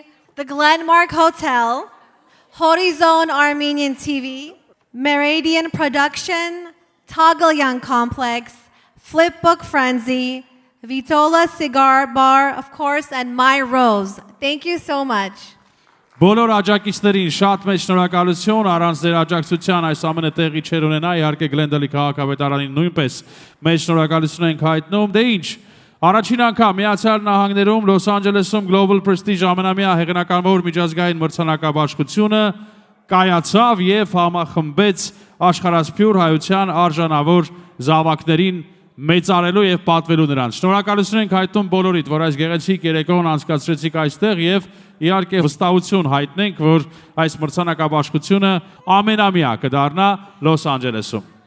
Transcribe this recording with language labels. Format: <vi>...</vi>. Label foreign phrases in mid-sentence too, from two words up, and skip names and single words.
<en>The Glenmark Hotel, Horizon Armenian TV, Meridian Production, Tagalyan Complex, Flipbook Frenzy, Vitola Cigar Bar, of course, and My Rose. Thank you so much.</en> <hy>Բոլոր աջակիցներին շատ մեծ շնորհակալություն, առանց ձեր աջակցության այս ամենը տեղի չէր ունենա, իհարկե Գլենդալի քաղաքապետարանին նույնպես մեծ շնորհակալություն ենք հայտնում։ Դե ինչ, առաջին անգամ Միացյալ Նահանգներում Լոս Անջելեսում Global Prestige ամենամյա հեղինակավոր միջազգային մրցանակաբաշխությունը կայացավ եւ համախմբեց աշխարհասփյուր հայության արժանավոր զավակներին մեծարելու եւ պատվելու նրանց։ Շնորհակալություն ենք հայտնում բոլորիդ, որ այս գեղեցիկ երեկոն անցկացրեցիք այստեղ եւ իհարկե վստահություն հայտնենք, որ այս մրցանակաբաշխությունը ամենամյա կդառնա Լոս Անջելեսում։</hy>